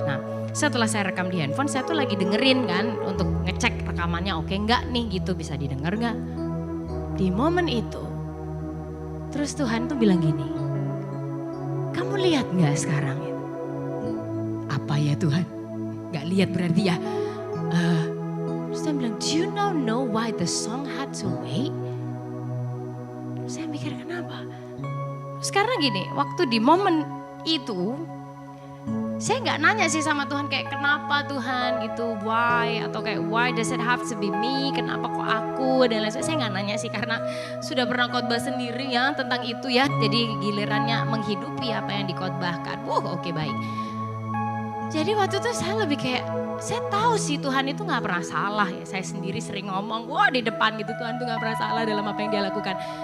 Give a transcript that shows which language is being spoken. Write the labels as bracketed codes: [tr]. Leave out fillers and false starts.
[id] Nah setelah saya rekam di handphone, saya tuh lagi dengerin kan untuk ngecek rekamannya oke nggak nih gitu, bisa didengar nggak. Di momen itu, terus Tuhan tuh bilang gini, kamu lihat gak sekarang itu? Apa ya Tuhan? Gak lihat berarti ya. Terus saya bilang, [en] do you know why the song had to wait? [id] Terus saya mikir kenapa? Terus karena gini, waktu di momen itu, saya gak nanya sih sama Tuhan kayak kenapa Tuhan gitu, why? Atau kayak [en] why does it have to be me? [id] Kenapa kok aku? Dan lain sebagainya. Saya gak nanya sih karena sudah pernah khotbah sendiri ya tentang itu ya. Jadi gilirannya menghidupi apa yang dikhotbahkan. Oke baik. Jadi waktu itu saya lebih kayak, saya tahu sih Tuhan itu gak pernah salah ya. Saya sendiri sering ngomong, di depan gitu Tuhan tuh gak pernah salah dalam apa yang dia lakukan.